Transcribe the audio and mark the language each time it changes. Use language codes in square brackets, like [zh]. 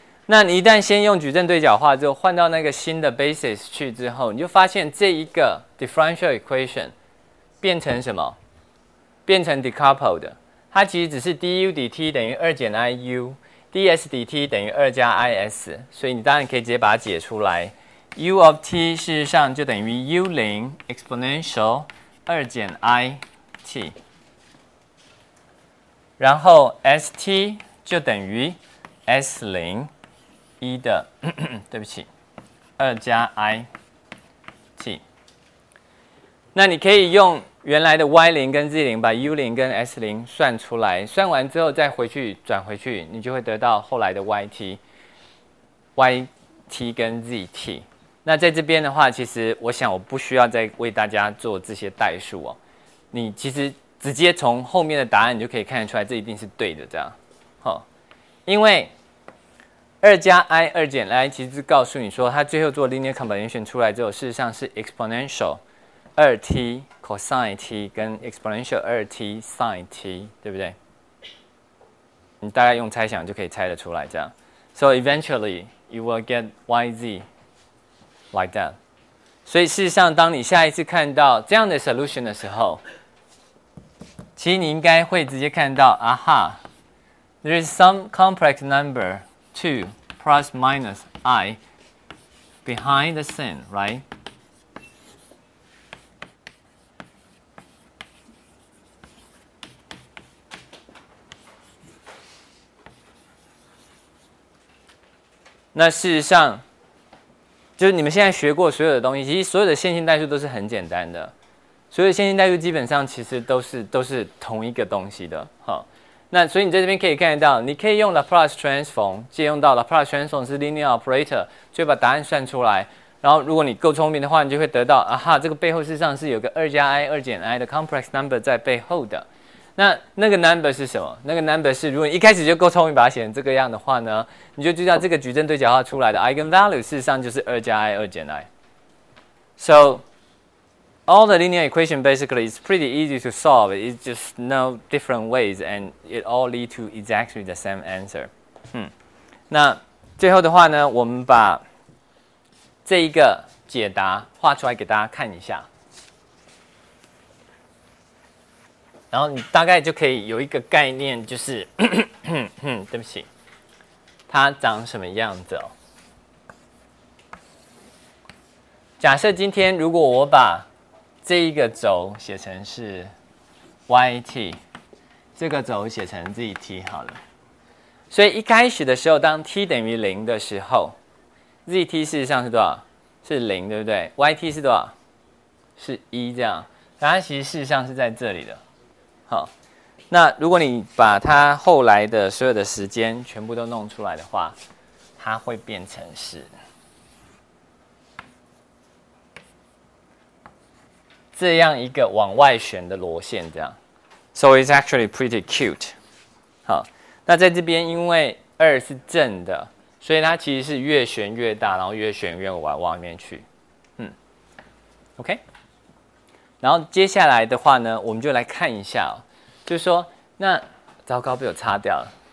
[zh] 那你一旦先用矩阵对角化之后，换到那个新的 basis 去之后，你就发现这一个 differential equation 变成什么？变成 decoupled， 它其实只是 du dt 等于2减 iu，ds dt 等于2加 is， 所以你当然可以直接把它解出来。 u of t 事实上就等于 u0 exponential 2减 i t， 然后 st 就等于 s0 1的对不起2加 i t。那你可以用原来的 y0 跟 z0 把 u0 跟 s0 算出来，算完之后再转回去，你就会得到后来的 yt 跟 zt。那在这边的话，其实我想我不需要再为大家做这些代数哦。你其实直接从后面的答案你就可以看得出来，这一定是对的，这样。因为2加 i 2减 i 其实是告诉你说，它最后做 linear combination 出来之后，事实上是 exponential 2t cosine t 跟 exponential 2t sin t， 对不对？你大概用猜想就可以猜得出来，这样。 [en] So eventually you will get yz like that。 [zh] 所以事实上，当你下一次看到这样的 solution 的时候，其实你应该会直接看到，啊哈 ， [en] there is some complex number 2 plus minus I behind the sin, right? [zh] 那事实上，就是你们现在学过所有的东西，其实所有的线性代数都是很简单的，所有的线性代数基本上其实都是同一个东西的，哈。那所以你在这边可以看得到，你可以用 Laplace transform 借用到 Laplace transform 是 linear operator， 就把答案算出来。然后如果你够聪明的话，你就会得到，啊哈，这个背后事实上是有个2加 i 2减 i 的 complex number 在背后的。那个 number 是什么？那个 number 是，如果你一开始就够聪明，把它写成这个样的话呢，你就知道这个矩阵对角化出来的 eigenvalue 事实上就是2加 i 2减 i。 [en] So all the linear equation basically is pretty easy to solve. It's just no different ways, and it all lead to exactly the same answer. [zh] 那最后的话呢，我们把这一个解答画出来给大家看一下，然后你大概就可以有一个概念，就是对不起，它长什么样子哦？假设今天如果我把这一个轴写成是 yt， 这个轴写成 zt 好了。所以一开始的时候，当 t 等于0的时候 ，zt 事实上是多少？是0，对不对 ？yt 是多少？是1这样。它其实事实上是在这里的。好，那如果你把它后来的所有的时间全部都弄出来的话，它会变成是这样一个往外旋的螺线，这样。 [en] So it's actually pretty cute。 [zh] 好，那在这边因为2是正的，所以它其实是越旋越大，然后越旋越往外面去。 OK。然后接下来的话呢，我们就来看一下就是说，那糟糕被我擦掉了。